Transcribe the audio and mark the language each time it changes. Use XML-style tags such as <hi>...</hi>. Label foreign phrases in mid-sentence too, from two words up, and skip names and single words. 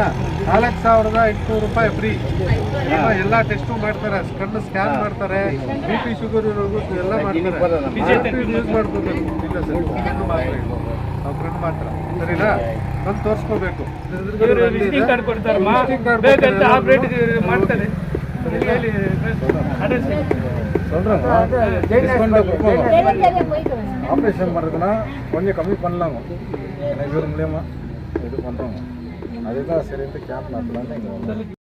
<kn>4,800 ರೂಪಾಯಿ ಫ್ರೀ. ಎಲ್ಲ ಟೆಸ್ಟು ಮಾಡ್ತಾರೆ. ಕಣ್ಣು ಸ್ಕ್ಯಾನ್ ಮಾಡ್ತಾರೆ.</kn> <en>BP sugar</en> <kn>ಇರೋದು ಎಲ್ಲ ಮಾಡ್ತಾರೆ. ಯೂಸ್ ಮಾಡ್ಕೋಬೇಕು. ಇಲ್ಲ ಸರ್, ಕಣ್ಣು ಮಾತ್ರ ನಾವು ಕಣ್ಣು ಮಾತ್ರ. ಸರಿನಾ? ಬಂದು ತೋರಿಸ್ಕೋಬೇಕು.</kn> <en>visiting card</en> <kn>ಕೊಡ್ತಾರೆ. ಮಾಡ್ತಾರೆ.</kn> <ta>ஆப்ரேஷன் பண்ணுறதுன்னா கொஞ்சம் கம்மி பண்ணலாங்க. இவர் மூலியமாக இது பண்ணுறோங்க. அதுதான் சரின்ட்டு கேம்ப் நடத்தலான்னு இங்கே வந்தோம்.</ta>